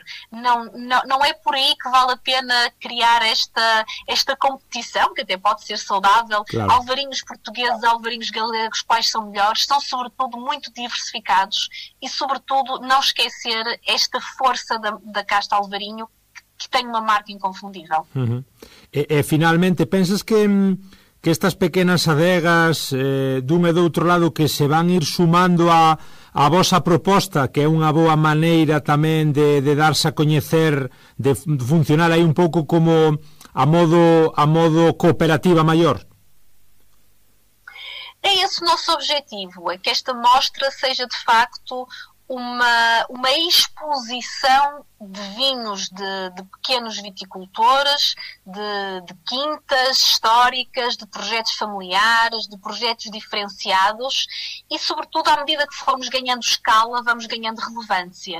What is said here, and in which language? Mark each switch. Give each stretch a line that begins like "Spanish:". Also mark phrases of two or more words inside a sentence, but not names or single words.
Portuguese: Não é por aí que vale a pena criar esta competição, que até pode ser saudável. Claro. Alvarinhos portugueses, alvarinhos galegos, quais são melhores? São, sobretudo, muito diversificados e, sobretudo, não esquecer esta força da casta alvarinho, que tem uma marca inconfundível. Uhum.
Galician: E finalmente, pensas que estas pequenas adegas dun e do outro lado que se van ir sumando a vosa proposta, que é unha boa maneira tamén de darse a coñecer, de funcionar aí un pouco como a modo cooperativa maior?
Portuguese: É esse o nosso objetivo, é que esta mostra seja de facto uma exposição de vinhos de pequenos viticultores, de quintas históricas, de projetos familiares, de projetos diferenciados e, sobretudo, à medida que formos ganhando escala, vamos ganhando relevância.